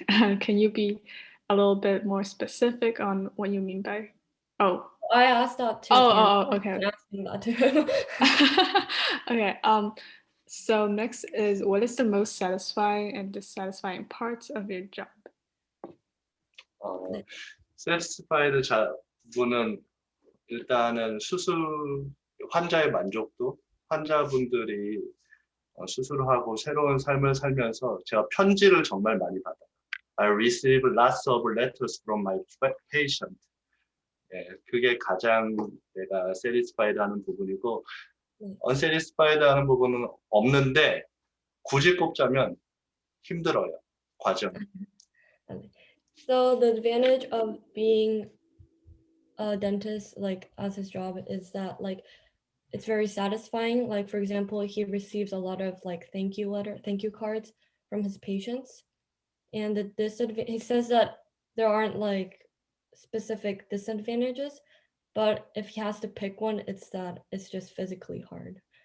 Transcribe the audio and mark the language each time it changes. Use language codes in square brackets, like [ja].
[en] Can you be a little bit more specific on what you mean by? Oh, I asked that too. Okay. I'm asking that too. Okay. So next is, what is the most satisfying and dissatisfying parts of your job? [ko] 네. satisfied 부분은 일단은 수술 환자의 만족도, 환자분들이 수술을 하고 새로운 삶을 살면서 제가 편지를 정말 많이 받아요. [en] I receive lots of letters from my patient. [ko] 예, 그게 가장 내가 satisfied 하는 부분이고 unsatisfied 하는 부분은 없는데 굳이 꼽자면 힘들어요, 과정. [en] So the advantage of being a dentist, like as his job, is that like it's very satisfying. Like for example, he receives a lot of like thank you cards from his patients, and he says that there aren't like specific disadvantages, but if he has to pick one, it's that it's just physically hard.